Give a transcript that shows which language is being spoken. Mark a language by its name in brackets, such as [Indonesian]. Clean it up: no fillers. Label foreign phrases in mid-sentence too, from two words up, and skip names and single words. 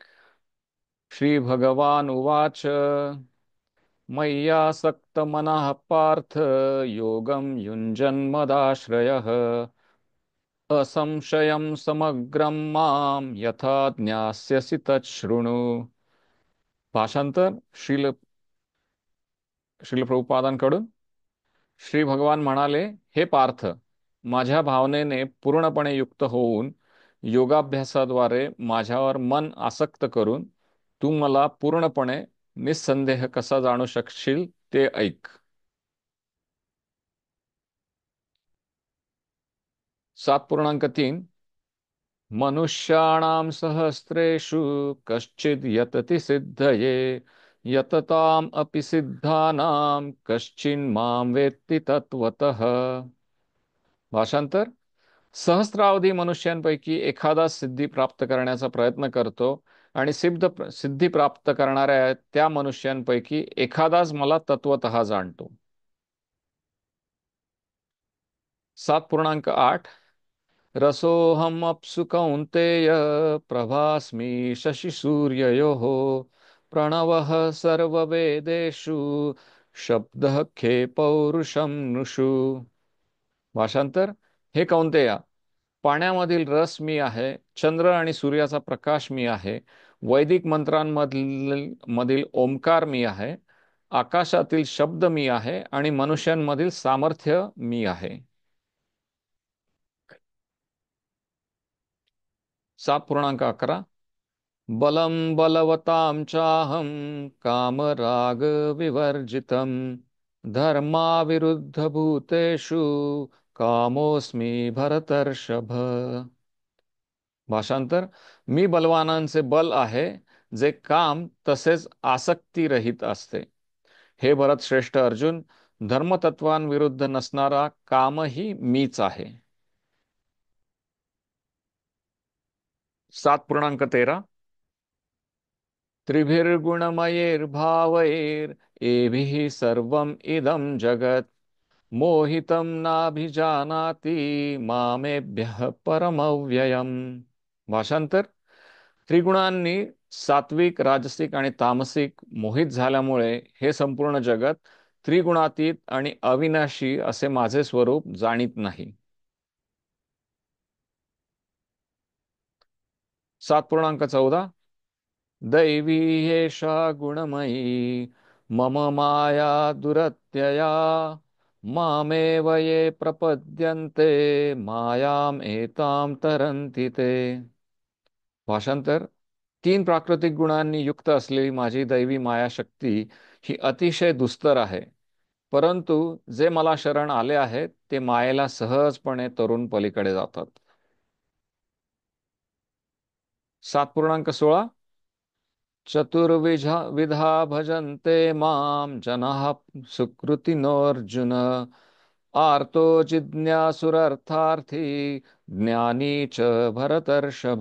[Sanskrit] श्री भगवान उवाच. मय्यासक्तमनः पार्थ योगं युञ्जन्मदाश्रयः असंशयं समग्रं मां यथा ज्ञास्यसि तच्छृणु. [Marathi] भाषांतर श्रील प्रभुपादांकडून. श्री भगवान म्हणाले, हे पार्थ, माझ्या भावनेने पूर्णपणे युक्त होऊन योगाभ्यासाद्वारे माझ्यावर मन आसक्त करून तू मला पूर्णपणे निस्संदेह कसा जाणू शकशील ते ऐक. 7.3. [Sanskrit] मनुष्याणां सहस्रेषु कश्चिद् यतति सिद्धये यतताम् अपि सिद्धानां कश्चिन्मां वेत्ति तत्वतः. [Marathi] भाषांतर. सहस्रावधी मनुष्यांपैकी एखादा सिद्धी प्राप्त करण्याचा प्रयत्न करतो आणि सिद्धी प्राप्त करणाऱ्या त्या मनुष्यांपैकी एखादाच मला तत्वतः जाणतो. 7.8. [Sanskrit] रसोऽहमप्सु कौन्तेय प्रभास्मि शशिसूर्ययोः प्रणवः सर्ववेदेषु शब्दः खे पौरुषं नृषु. [Marathi] भाषांतर. हे कौंतेया, पाण्यामधील रस मी आहे, चंद्र आणि सूर्याचा प्रकाश मी आहे, वैदिक मंत्रांमधील ओंकार मी आहे, आकाशातील शब्द मी आहे आणि मनुष्यांमधील सामर्थ्य मी आहे. 7.11. [Sanskrit] बलं बलवतां चाहं कामरागविवर्जितं धर्माविरुद्धभूतेषु कामोऽस्मि भरतर्षभ. [Marathi] भाषांतर. मी बलवानांचे बल आहे, जे काम तसेच आसक्ती रहित असते. हे भरत श्रेष्ठ अर्जुन, धर्मतत्वांविरुद्ध नसणारा कामही मीच आहे. 7.13. [Sanskrit] त्रिभिर्गुणमयैर्भावैर् एभिः सर्वम् इदं जगत् मोहितं नाभिजानाति मामेभ्यः परमव्ययम्. [Marathi] भाषांतर. त्रिगुणांनी सात्विक, राजसिक आणि तामसिक मोहित झाल्यामुळे हे संपूर्ण जगत त्रिगुणातीत आणि अविनाशी असे माझे स्वरूप जाणीत नाही. 7.14. [Sanskrit] दैवी एषा गुणमयी मम माया दुरत्यया मामेव ये प्रपद्यन्ते मायाम एताम तरन्ति ते. [Marathi] भाषांतर. 3 प्राकृतिक गुणांनी युक्त असलेली माझी दैवी मायाशक्ती ही अतिशय दुस्तर आहे, परंतु जे मला शरण आले आहेत ते मायेला सहजपणे तरून पलीकडे जातात. 7.16. [Sanskrit] चतुर्विधा विधा भजन्ते मां जनाः सुकृतिनोऽर्जुन आर्तो जिज्ञासुरर्थार्थी ज्ञानी च भरतर्षभ.